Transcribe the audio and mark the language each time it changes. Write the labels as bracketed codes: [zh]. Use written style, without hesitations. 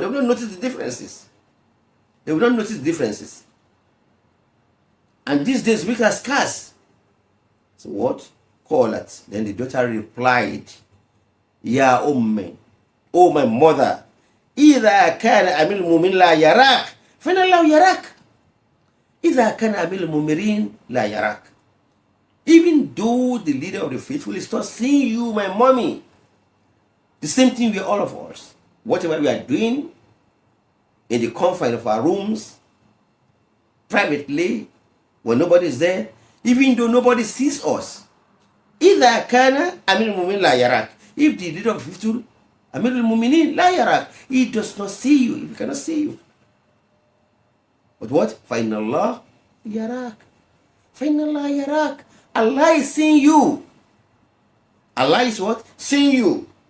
[en] They wouldn't notice the differences. They would not notice the differences. And these days, we are scarce. So what? Call it. Then the daughter replied, Ya ummi, oh my mother, [ar] إذا كان أمير المؤمنين لا يراك فإن الله يراك. إذا كان أمير المؤمنين لا يراك. [en] Even though the leader of the faithful is not seeing you, my mommy, the same thing with all of us. Whatever we are doing in the confine of our rooms, privately, when nobody is there, even though nobody sees us. [ar] إذا كان أمير المؤمنين لا يراك. [en] If the leader of the faithful, [ar] أمير المؤمنين لا يراك, [en] he does not see you, he cannot see you. But what? [ar] فإن الله يراك. فإن الله يراك. [en] Allah is seeing you. Allah is what? Seeing you.